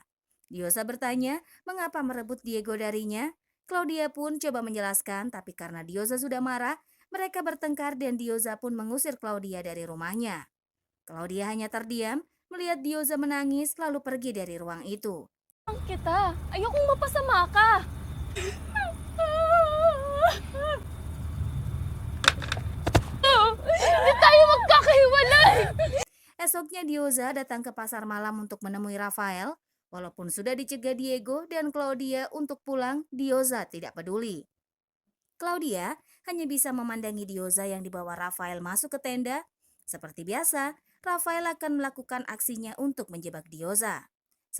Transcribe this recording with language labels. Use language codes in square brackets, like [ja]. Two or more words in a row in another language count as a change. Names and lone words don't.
[id] Dioza bertanya mengapa merebut Diego darinya. Claudia pun coba menjelaskan, tapi karena Dioza sudah marah, mereka bertengkar dan Dioza pun mengusir Claudia dari rumahnya. Claudia hanya terdiam, melihat Dioza menangis lalu pergi dari ruang itu. [tl] Kita, ayokong mapasama ka. Hindi tayo magkakahiwalay! [id] Esoknya Dioza datang ke pasar malam untuk menemui Rafael. Walaupun sudah dicegah Diego dan Claudia untuk pulang, Dioza tidak peduli. Claudia hanya bisa memandangi Dioza yang dibawa Rafael masuk ke tenda. Seperti biasa, Rafael akan melakukan aksinya untuk menjebak Dioza.